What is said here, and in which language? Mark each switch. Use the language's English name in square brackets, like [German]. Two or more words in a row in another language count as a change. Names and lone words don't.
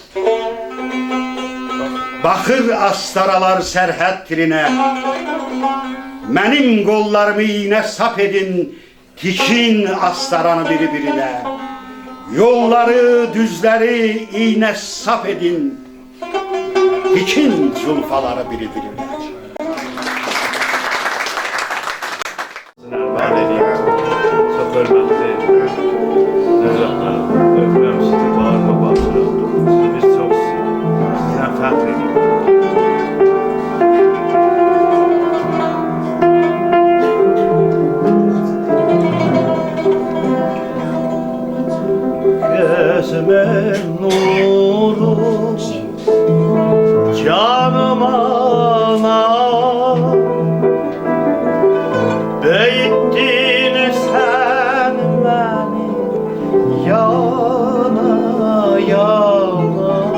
[Azerbaijani] Baxır astaralar sərhəd tirinə. Mənim qollarımı iynə sap edin, dikin astaranı biri-birinə. Yolları, düzləri iynə sap edin, dikin zulfaları biri-birinə. [Turkish] Ben edeyim, çok hürmetli Nevzatlarım, [Azerbaijani] öpürüm sizi, bağırma basırım. [Turkish] Biz çok sizden fəxr edeyim. Gözümün nuru, canım anam, büyüttün sen beni yana yana.